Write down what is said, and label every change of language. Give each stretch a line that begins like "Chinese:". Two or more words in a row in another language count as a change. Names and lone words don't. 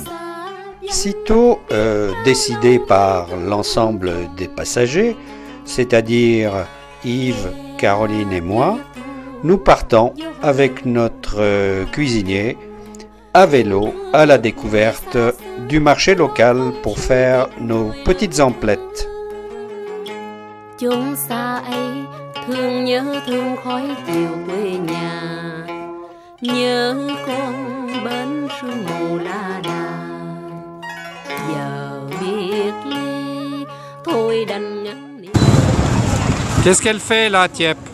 French: Sitôt décidé par l'ensemble des passagers, c'est-à-dire Yves, Caroline et moi, nous partons avec notre cuisinier à vélo à la découverte du marché local pour faire nos petites emplettes.
Vietnamese: Chốn xa ấy thương nhớ thương khói chiều quê nhà, nhớ con bến sương mù la đà. Giờ biệt ly thôi đành ngắn.
French: Qu'est-ce qu'elle fait là, Tiep?